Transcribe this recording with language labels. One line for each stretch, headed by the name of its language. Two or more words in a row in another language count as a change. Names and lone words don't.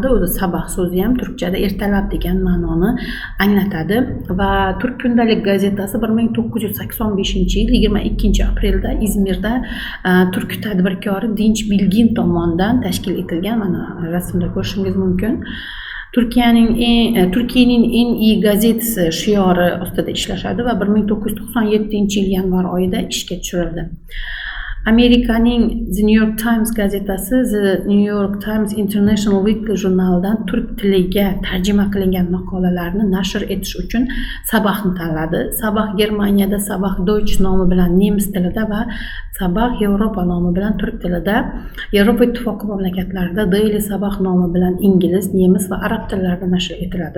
Uzbek: O'zi sabah so'zi ham turkchada ertalab degan ma'noni anglatadi va Turk kundalik gazetasi 1985-yil 22-aprelda Izmirda turk tadbirkori Dinch Bilgin tomonidan tashkil etilgan. Mana rasmda ko'rishingiz mumkin. Turkiyaning eng iyi gazetasi shiori ostida ishlashadi va 1997-yil yanvar oyida ishga tushirildi. Amerikaning The New York Times gazetasi The New York Times International Weekly jurnalidan turk tiliga tarjima qilingan maqolalarni nashr etish uchun Sabahni tanladi. Sabah Germaniyada, Sabah Deutsch nomi bilan nemis tilida va Sabah Yevropa nomi bilan turk tilida, Yevropa Ittifoqi mamlakatlarida Daily Sabah nomi bilan ingliz, nemis va arab tillarida nashr etiladi.